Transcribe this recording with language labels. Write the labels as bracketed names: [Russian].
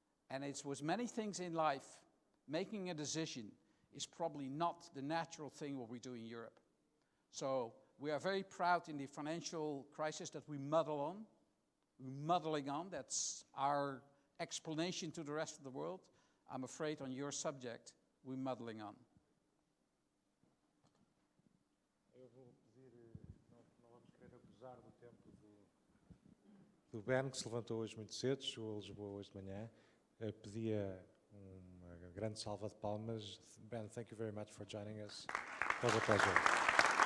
[English] And it's with many things in life, making a decision is probably not the natural thing what we do in Europe. So we are very proud in the financial crisis that we muddle on. We're muddling on. That's our explanation to the rest of the world. I'm afraid on your subject, we're muddling on. [Portuguese] Eu vou pedir, não vamos querer abusar do tempo do Ben, que se levantou hoje muito cedo, chegou a Lisboa hoje de manhã. Pedia uma grande salva de palmas. [English] Ben, thank you very much for joining us. It was a pleasure.